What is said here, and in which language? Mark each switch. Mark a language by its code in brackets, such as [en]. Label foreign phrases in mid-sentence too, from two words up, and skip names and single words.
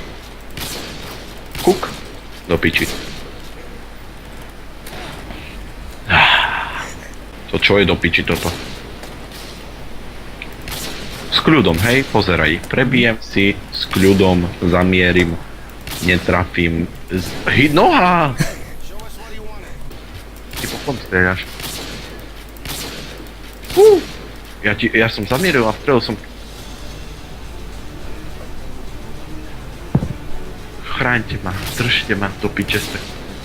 [sk] Kuk. Do piči. To čo je do piči toto? S kľudom, hej, pozeraj. Prebijem si, s kľudom, zamierim, netrafím. Noha! [en] Show us what you want. [sk] Ty potom strieľaš. Ja som zamieril a strelil som. Chráňte ma, držte ma do piče ste.